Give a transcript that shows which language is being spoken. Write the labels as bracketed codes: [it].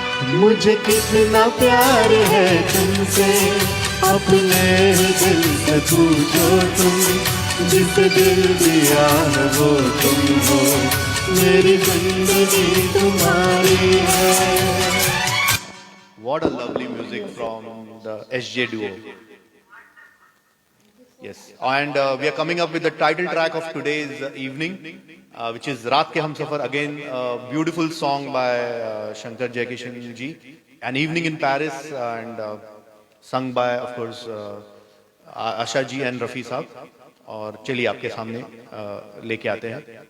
[hi] मुझे कितना प्यार है तुमसे, अपने दिल से पूछो तुम, जिसे दिल दिया है वो तुम हो, मेरी जिंदगी तुम्हारी है। [en] What a lovely music from the SJ duo. Yes, and we are coming up with the title track of today's evening, which is Raat Ke Humsafar. Again, a beautiful song by Shankar Jaikishan ji. An Evening in Paris, and sung by, of course, Asha ji and Rafi sahab. [hi] और चलिए आपके सामने लेके आते हैं.